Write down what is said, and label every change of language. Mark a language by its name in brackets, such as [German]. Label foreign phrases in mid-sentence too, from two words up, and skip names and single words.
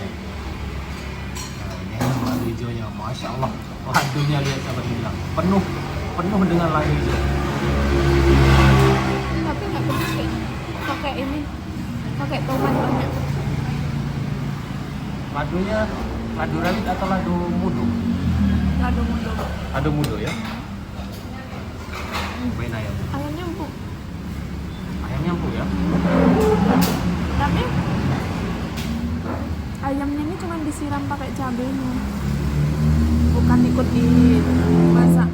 [Indonesian] Nah, ini ayam lado hijaunya, [Arabic] ما شاء الله. [Indonesian] Ladonya lihat sahabat bilang penuh dengan lado hijau. Tapi nggak pedes kayaknya. Pakai ini, pakai tomat banyak. Ladonya lado rawit atau [Minangkabau] lado mudo? Lado mudo. Lado mudo [Indonesian] ya. Cobain ayam. Ayamnya empuk. Ayamnya empuk ya. Tapi ayamnya ini cuma disiram pakai cabenya. Bukan ikut dimasak.